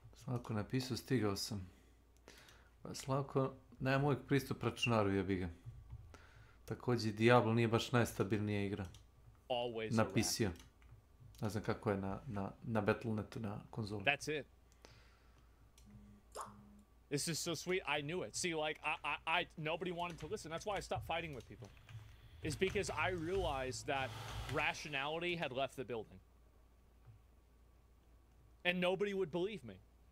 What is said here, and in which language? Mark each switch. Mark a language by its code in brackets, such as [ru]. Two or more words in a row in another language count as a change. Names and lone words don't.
[bs] Slavko napisao, stigao sam. Pa Slavko, nema uvijek pristup računaru, jebi ga. Također, Diablo nije baš najstabilnija igra. [en] Always [bs] na [en] a rat. [bs] PC-u. Ne znam kako je na Battle.netu na konzoli. [en] That's it. This is so sweet. I knew it. See, like, I nobody wanted to listen. That's why I stopped fighting with people. Is because I realized that rationality had left the building. And nobody would believe me.